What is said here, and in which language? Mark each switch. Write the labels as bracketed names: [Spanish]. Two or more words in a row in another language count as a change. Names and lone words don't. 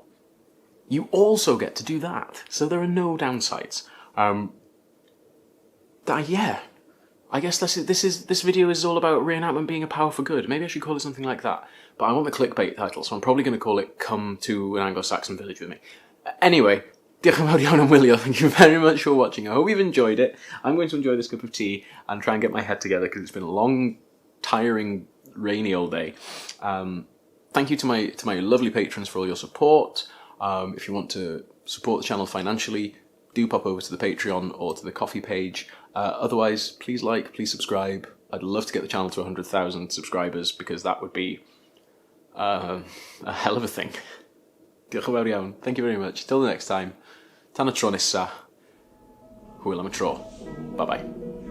[English] You also get to do that, so there are no downsides. Yeah, I guess this video is all about reenactment being a power for good. Maybe I should call it something like that, but I want the clickbait title, so I'm probably going to call it "Come to an Anglo-Saxon Village with Me." Anyway, [Welsh] diolch yn fawr iawn am wylio. [English] Thank you very much for watching. I hope you've enjoyed it. I'm going to enjoy this cup of tea and try and get my head together because it's been a long, tiring, rainy old day. Thank you to my lovely patrons for all your support. If you want to support the channel financially, do pop over to the Patreon or to the Coffee page. Otherwise, please like, please subscribe. I'd love to get the channel to 100,000 subscribers because that would be a hell of a thing. [Welsh] Diolch yn fawr iawn. [English] Thank you very much. Till the next time. [Welsh] Tan y tro nesa. Hwyl am y tro. [English] Bye bye.